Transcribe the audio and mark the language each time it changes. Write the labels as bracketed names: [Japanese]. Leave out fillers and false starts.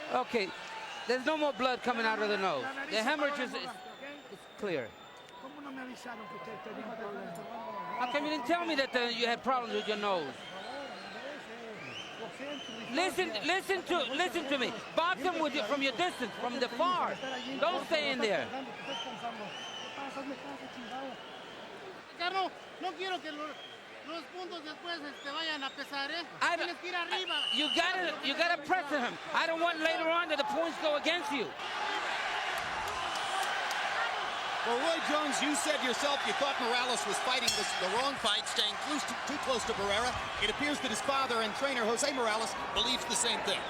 [English] Okay, there's no more blood coming out of the nose. The hemorrhage is clear. How come you didn't tell me that you had problems with your nose? Listen to me. Box him with from your distance, from the far. Don't stay in there. [Spanish] Carlos, no quiero que los puntos después vayan a pesar, ¿eh? Tienes que ir arriba. [English] You gotta press him. I don't want later on that the points go against you. Well, Roy Jones, you said yourself you thought Morales was fighting the wrong fight, staying too close to Barrera. It appears that his father and trainer, Jose Morales, believes the same thing.